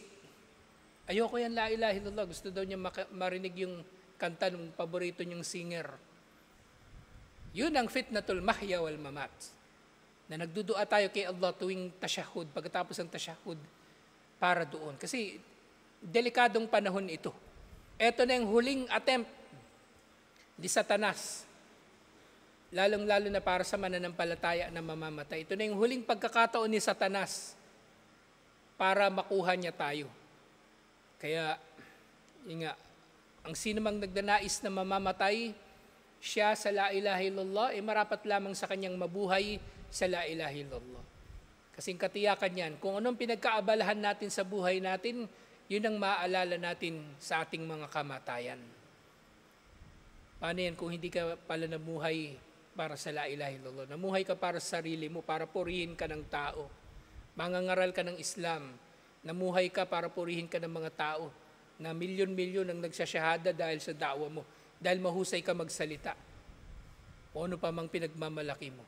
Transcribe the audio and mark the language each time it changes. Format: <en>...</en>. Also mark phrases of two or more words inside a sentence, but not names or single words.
<tl>Ayoko yan</tl> <ar>لا إله إلا الله.</ar> <tl>Gusto daw niya marinig yung kanta ng paborito niyang singer. Yun ang</tl> <ar>فتنة المحيا والممات.</ar> <tl>Na nagdudua tayo kay Allah tuwing tasyahud, pagkatapos ng tasyahud, para doon. Kasi delikadong panahon ito. Ito na yung huling attempt ni Satanas. Lalong-lalo na para sa mananampalataya na mamamatay. Ito na yung huling pagkakataon ni Satanas para makuha niya tayo. Kaya, yun nga, ang sino mang nagdanais na mamamatay siya sa</tl> <ar>لا إله إلا الله,</ar> <tl>marapat lamang sa kanyang mabuhay sa</tl> <ar>لا إله إلا الله.</ar> <tl>Kasing katiyakan yan, kung anong pinagkaabalahan natin sa buhay natin, yun ang maaalala natin sa ating mga kamatayan. Paano yan kung hindi ka pala namuhay para sa</tl> <ar>لا إله إلا الله?</ar> <tl>Namuhay ka para sa sarili mo, para purihin ka ng tao. Mangangaral ka ng Islam. Namuhay ka para purihin ka ng mga tao na milyon-milyon ang nagsasyahada dahil sa da'wa mo. Dahil mahusay ka magsalita. O ano pa mang pinagmamalaki mo.</tl>